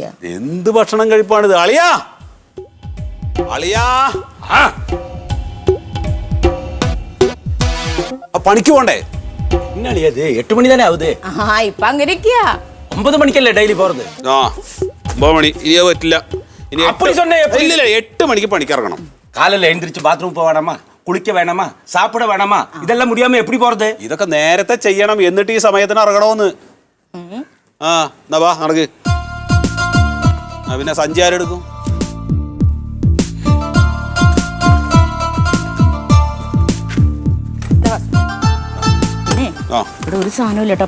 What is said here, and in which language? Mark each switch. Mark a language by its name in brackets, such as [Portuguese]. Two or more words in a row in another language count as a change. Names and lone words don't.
[Malayalam] എന്ത് ഭക്ഷണം കഴിപ്പാണിത്? അളിയാ അളിയാ, പണിക്ക് പോണ്ടേ? 8 മണി തന്നെ ആവുതേ. ഇപ്പൊ അങ്ങനെ 9 മണിക്കല്ലേ ഡെയിലി പോறது? 9 മണി ഇനിയോ പറ്റില്ല. ഇനി 8 മണിക്ക് പണിക്ക് ഇറങ്ങണം. [Tamil] காலையில எழுந்திரிச்சு பாத்ரூம் போக வேணாமா, குளிக்க வேணாமா, சாப்பிட வேணாமா, இதெல்லாம் முடியாம எப்படி போறது? [Malayalam] ഇതൊക്കെ നേരത്തെ ചെയ്യണം, എന്നിട്ട് ഈ സമയത്തിന് ഇറങ്ങണമെന്ന്. എന്നാ വാ നടക്ക്. പിന്നെ സഞ്ചി ആരെടുക്കും? ഇവിടെ ഒരു സാധനവും കേട്ടോ.